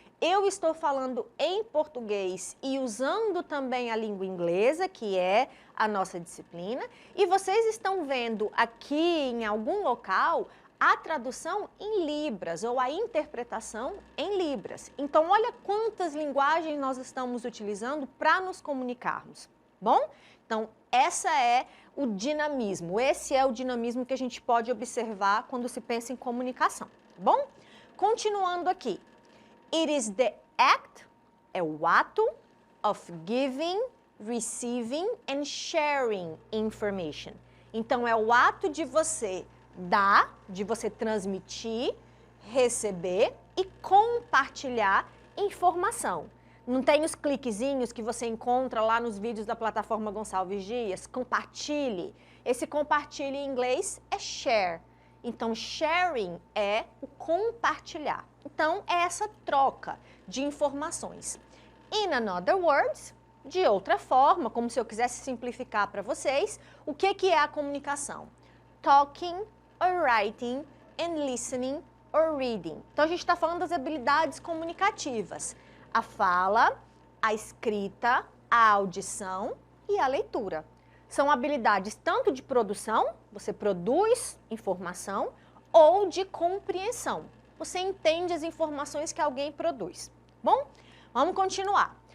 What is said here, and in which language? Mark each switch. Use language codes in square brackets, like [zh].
[pt] Eu estou falando em português e usando também a língua inglesa, que é a nossa disciplina, e vocês estão vendo aqui em algum local a tradução em Libras ou a interpretação em Libras. Então, olha quantas linguagens nós estamos utilizando para nos comunicarmos. Bom? Então, esse é o dinamismo que a gente pode observar quando se pensa em comunicação. Bom? Continuando aqui. [en] It is the act, [pt] é o ato, [en] of giving, receiving and sharing information. [pt] Então, é o ato de você dar, de você transmitir, receber e compartilhar informação. Não tem os cliquezinhos que você encontra lá nos vídeos da plataforma Gonçalves Dias? Compartilhe. Esse compartilhe em inglês é share. Então, sharing é o compartilhar. Então, é essa troca de informações. [en] In other words, [pt] de outra forma, como se eu quisesse simplificar para vocês, o que é a comunicação? [en] Talking, or writing, and listening, or reading. [pt] Então, a gente está falando das habilidades comunicativas. A fala, a escrita, a audição e a leitura. São habilidades tanto de produção, você produz informação, ou de compreensão. Você entende as informações que alguém produz. Bom, vamos continuar.